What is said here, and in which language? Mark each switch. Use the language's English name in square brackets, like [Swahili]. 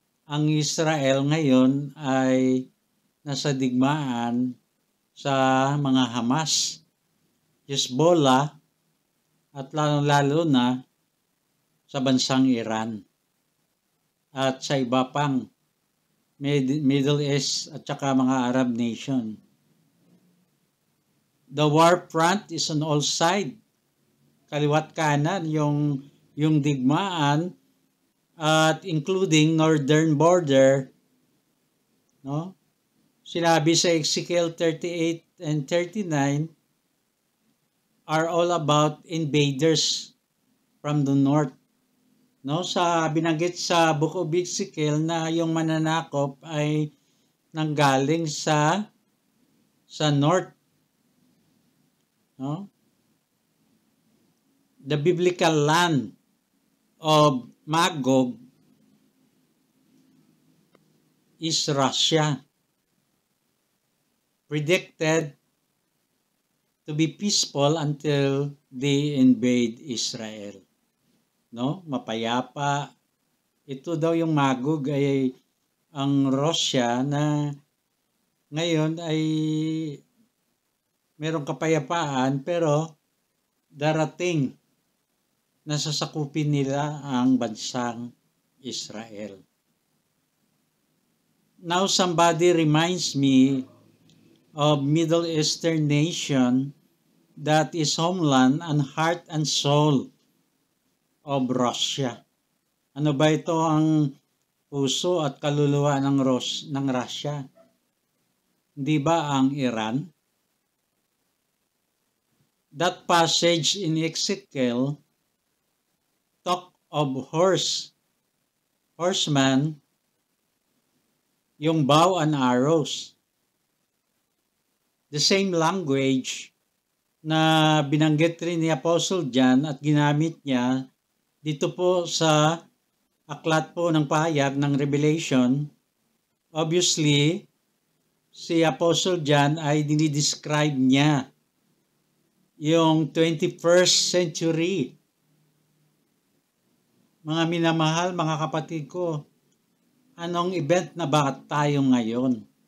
[Filipino] ang Israel ngayon ay nasa digmaan sa mga Hamas, Hezbollah, at lalo na sa bansang Iran at sa iba pang Middle East at saka mga Arab nation. [English] The war front is on all sides. [Filipino] Kaliwat kanan yung digmaan at [English] including northern border, no? [Filipino] Sinabi sa [English] Ezekiel 38 and 39 are all about invaders from the north. [Filipino] No, sa binanggit sa Book of Ezekiel na yung mananakop ay nanggaling sa north. No? [English] The biblical land of Magog is Russia, predicted to be peaceful until they invade Israel. [Filipino] No? Mapayapa. Ito daw yung Magog ay ang Russia na ngayon ay merong kapayapaan pero darating na sasakupin nila ang bansang Israel. [English] Now somebody reminds me of Middle Eastern nation that is homeland and heart and soul of Russia. [Filipino] Ano ba ito ang puso at kaluluwa ng Russia? Hindi ba ang Iran? [English] That passage in Ezekiel talk of horseman, yung bow and arrows. The same language [Filipino] na binanggit rin ni Apostle John at ginamit niya dito po sa aklat po ng pahayag ng Revelation. Obviously, si Apostle John ay dinidescribe niya yung 21st century. Mga minamahal, mga kapatid ko, anong event na ba tayo ngayon?